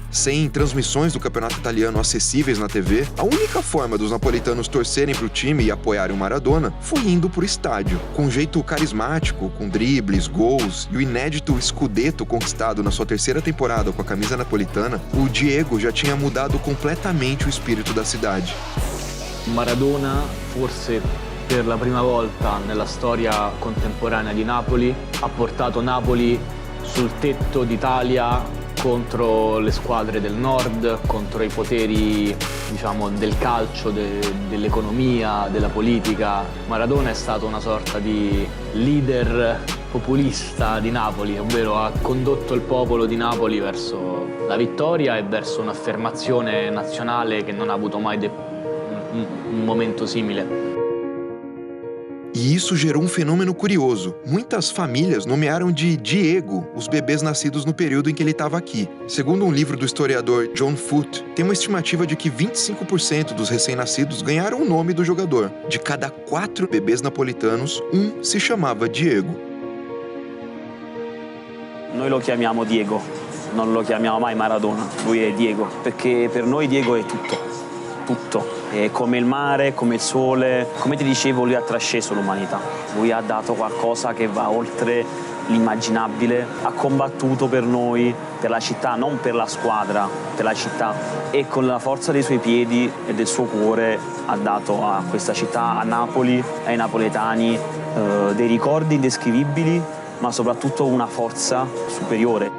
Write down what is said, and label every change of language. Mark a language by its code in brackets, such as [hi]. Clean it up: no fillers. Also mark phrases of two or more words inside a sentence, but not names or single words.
[pt] Sem transmissões do campeonato italiano acessíveis na TV, a única forma dos napolitanos torcerem para o time e apoiarem o Maradona foi indo para o estádio. Com um jeito carismático, com dribles, gols e o inédito Scudetto conquistado na sua terceira temporada com a camisa napolitana, o Diego já tinha mudado completamente o espírito da cidade. [it] Maradona, forse per la prima volta nella storia contemporanea di Napoli, ha portato Napoli sul tetto d'Italia contro le squadre del nord, contro i poteri, diciamo, del calcio, dell'economia, della politica. Maradona è stato una sorta di leader populista di Napoli, ovvero ha condotto il popolo di Napoli verso la vittoria e verso un'affermazione nazionale che non ha avuto mai un momento simile. [pt] E isso gerou um fenômeno curioso. Muitas famílias nomearam de Diego os bebês nascidos no período em que ele estava aqui. Segundo um livro do historiador John Foote, tem uma estimativa de que 25% dos recém-nascidos ganharam o nome do jogador. De cada 4 bebês napolitanos, um se chamava Diego. [it] Noi lo chiamiamo Diego, non lo chiamiamo mai Maradona, lui è Diego, perché per noi Diego è tutto. È come il mare, come il sole, come ti dicevo lui ha trasceso l'umanità, lui ha dato qualcosa che va oltre l'immaginabile, ha combattuto per noi, per la città, non per la squadra, per la città e con la forza dei suoi piedi e del suo cuore ha dato a questa città, a Napoli, ai napoletani dei ricordi indescrivibili ma soprattutto una forza superiore.